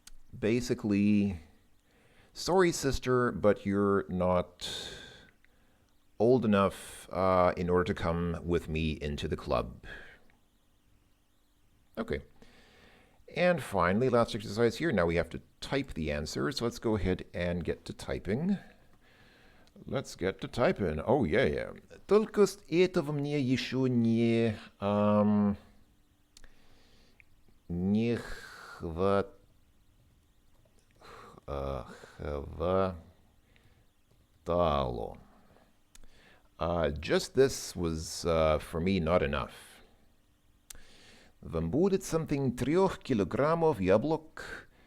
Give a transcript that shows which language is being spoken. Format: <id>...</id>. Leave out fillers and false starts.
<en>Basically, sorry, sister, but you're not old enough in order to come with me into the club. Okay. And finally, last exercise here. Now we have to type the answer, so let's go ahead and get to typing. Let's get to typing. Oh, yeah.</en> <ru>Только этого мне еще не хватало.</ru> <en>Just this was, for me, not enough.</en> <ru>Вам будет something 3 килограммов яблок?</ru>